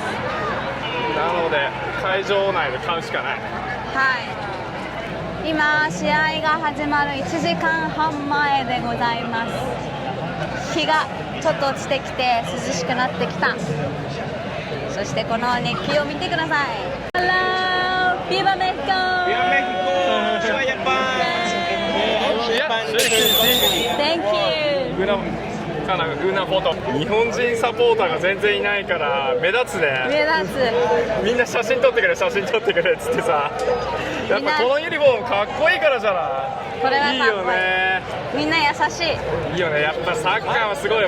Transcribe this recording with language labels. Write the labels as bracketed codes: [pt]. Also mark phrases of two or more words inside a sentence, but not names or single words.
[ja] なので会場内で買うしかない。はい。今試合が始まる1時間半前でございます。日がちょっと落ちてきて涼しくなってきた。そしてこの熱気を見てください。Hello! [es] Viva Mexico! Viva México! ¡Vaya pan! [en] Thank you! [es] una foto. [ja] 日本人サポーターが全然いないから目立つね。目立つ。みんな写真撮ってくれ写真撮ってくれっつってさ、やっぱこのユニフォームかっこいいからじゃない。これはかっこいい。いいよね。みんな優しい。いいよね。やっぱサッカーはすごいよ。